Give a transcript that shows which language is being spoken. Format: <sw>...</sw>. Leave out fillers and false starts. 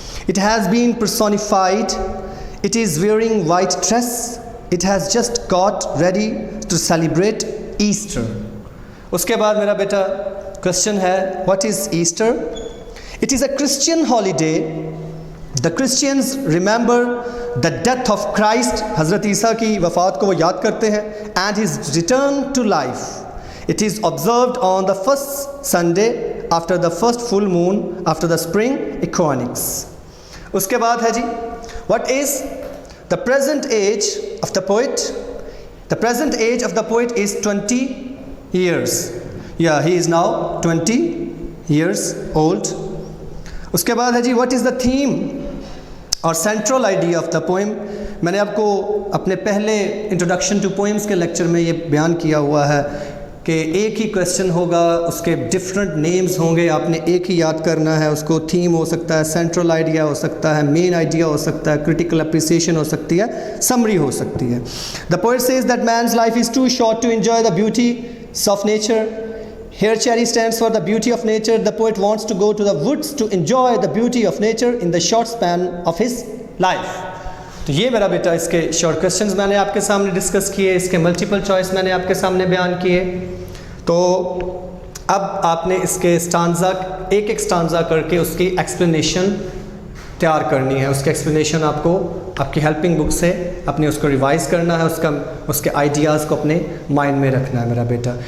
<en>It has been personified, it is wearing white dress, it has just got ready to celebrate Easter.</en> <ur>اس کے بعد میرا بیٹا question ہے</ur> <en>What is Easter. It is a Christian holiday. The Christians remember the death of Christ,</en> <ur>حضرت عیسیٰ کی وفات کو وہ یاد کرتے ہیں,</ur> <en>And his return to life. It is observed on the first Sunday after the first full moon after the spring equinox.</en> <ur>اس کے بعد ہے جی</ur> <en>what is the present age of the poet. The present age of the poet is 20 years. Yeah, he is now 20 years old.</en> <ur>اس کے بعد ہے جی</ur> <en>what is the theme or central idea of the poem.</en> <ur>میں نے آپ کو اپنے پہلے</ur> <en>introduction to poems</en> <ur>کے لیکچر میں یہ بیان کیا ہوا ہے کہ ایک ہی کویسچن ہوگا, اس کے ڈفرینٹ نیمز ہوں گے, آپ نے ایک ہی یاد کرنا ہے. اس کو تھیم ہو سکتا ہے, سینٹرل آئیڈیا ہو سکتا ہے, مین آئیڈیا ہو سکتا ہے, کریٹیکل اپریسیشن ہو سکتی ہے, سمری ہو سکتی ہے.</ur> <en>The poet says that man's life is too short to enjoy the beauties of nature. Here cherry stands for the beauty of nature. The poet wants to go to the woods to enjoy the beauty of nature in the short span of his life.</en> <ur>تو یہ میرا بیٹا اس کے short questions میں نے آپ کے سامنے discuss کیے, اس کے ملٹیپل چوائس میں نے آپ کے سامنے بیان کیے. تو اب آپ نے اس کے اسٹانزا ایک ایک اسٹانزا کر کے اس کی ایکسپلینیشن تیار کرنی ہے. اس کی ایکسپلینیشن آپ کو آپ کی ہیلپنگ بک سے اپنے اس کو ریوائز کرنا ہے, اس کے آئیڈیاز کو اپنے مائنڈ میں رکھنا ہے میرا بیٹا.</ur>